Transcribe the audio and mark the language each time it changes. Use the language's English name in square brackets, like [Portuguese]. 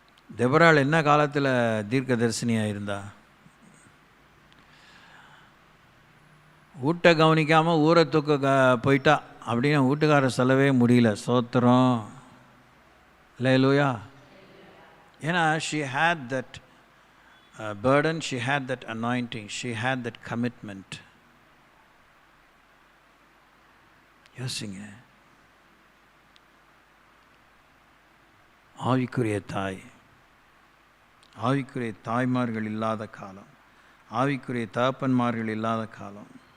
[Tamil] தெபொராள் என்ன காலத்தில் தீர்க்க தரிசனியாக இருந்தா? வீட்டை கவனிக்காமல் ஊரை தூக்க போயிட்டா அப்படின்னு வீட்டுக்காரர் சொல்லவே முடியல. சோத்திரம் அல்லேலூயா. ஏன்னா [English] she had that burden, she had that anointing, she had that commitment. [Tamil] யோசிங்க, ஆவிக்குரிய தாய், ஆவிக்குரிய தாய்மார்கள் இல்லாத காலம், ஆவிக்குரிய தகப்பன்மார்கள் இல்லாத காலம்.